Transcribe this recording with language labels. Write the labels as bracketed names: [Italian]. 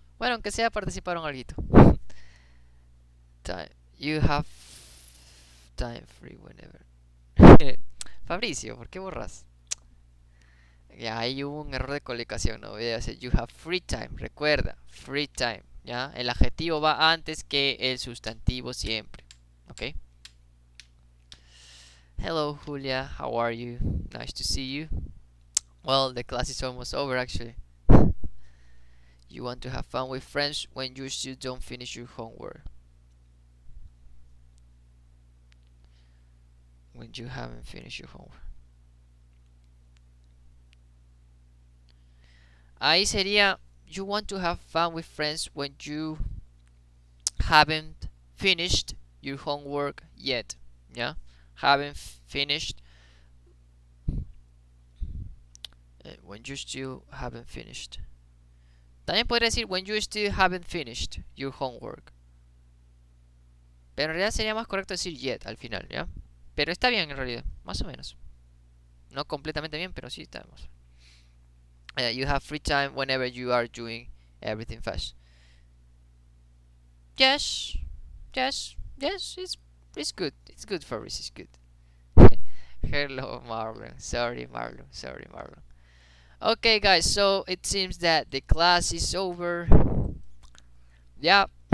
[Spanish] Bueno, aunque sea participaron algo. [English] Time. You have time free whenever. [Spanish] Fabricio, ¿por qué borras? Ya, ahí hubo un error de colocación, no voy a decir [English] you have free time, [Spanish] recuerda, [English] free time, [Spanish] ya, el adjetivo va antes que el sustantivo siempre, ok. [English] Hello Julia, how are you? Nice to see you. Well, the class is almost over actually. You want to have fun with friends when you still don't finish your homework. When you haven't finished your homework. [Spanish] Ahí sería [English] you want to have fun with friends when you haven't finished your homework yet. Yeah, haven't finished when you still haven't finished. [Spanish] También podría decir [English] when you still haven't finished your homework. [Spanish] Pero en realidad sería más correcto decir yet al final, ¿ya? Pero está bien en realidad, más o menos. No completamente bien, pero sí está más. [English] You have free time whenever you are doing everything fast. Yes, yes, yes, it's good. It's good for us, it's good. Hello, Marlon. Sorry, Marlon. Okay, guys, so it seems that the class is over. Yeah.